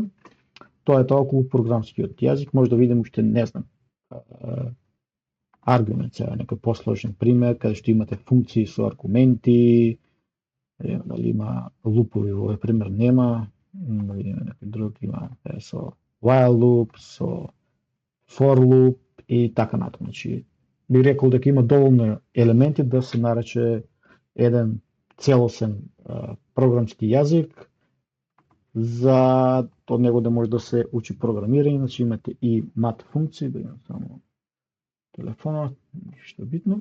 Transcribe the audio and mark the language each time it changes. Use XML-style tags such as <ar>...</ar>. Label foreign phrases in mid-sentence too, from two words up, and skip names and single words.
<mk>Тоа е тоа околу програмскиот јазик, може да видим уште не знам. Аргумент сега некој посложен пример каде што имате функции со аргументи, дали има лупови во овој пример нема, да видиме некој друг има со</mk> <en>while loop,</en> <mk>со</mk> <en>for loop</en> <mk>и така натаму. Значи би рекол дека има доволно елементи да се нарече еден целосен програмски јазик за од него да може да се учи програмирање. Значи имате и мат функции, да имам само телефонот, ништо битно.</mk>